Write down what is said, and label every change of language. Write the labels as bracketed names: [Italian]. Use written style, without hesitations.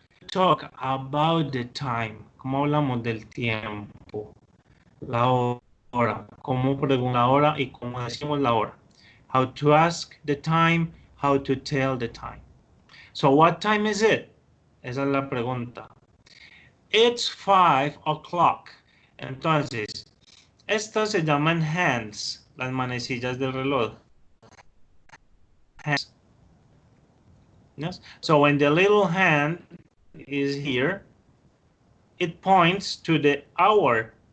[English] Talk about the time. [Spanish] ¿Cómo hablamos del tiempo? La hora. ¿Cómo preguntar la hora y cómo decimos la hora? [English] How to ask the time, how to tell the time. So, what time is it? [Spanish] Esa es la pregunta. [English] It's 5 o'clock. [Spanish] Entonces, estas se llaman hands, las manecillas del reloj. [English] Hands. Yes? So, when the little hand is here, it points to the hour.